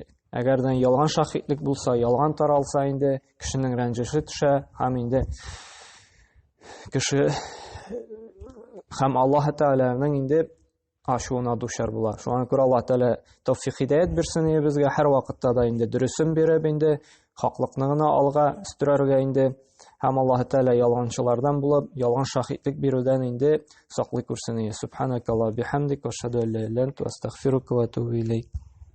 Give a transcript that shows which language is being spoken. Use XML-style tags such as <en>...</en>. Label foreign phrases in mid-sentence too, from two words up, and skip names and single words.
<tt>Әгәрдән ялган шаһидлек булса, ялган таралса инде кешенең рәнҗеше төшә, һәм инде кеше һәм Аллаһ Тәгаләнең инде ачуына дучар була. Шуңа күрә Аллаһ Тәгалә тәүфиқ хидаят бирсен безгә, һәр вакытта да инде дөресен биреп инде хаклыкны гына алга үстерергә инде, һәм Аллаһ Тәгалә ялганчылардан булып, ялган шаһидлек бирүдән инде саклый күрсен.</tt> <ar>سبحانك اللهم بحمدك وأشهد أن لا إله إلا أنت أستغفرك وأتوب إليك.</ar>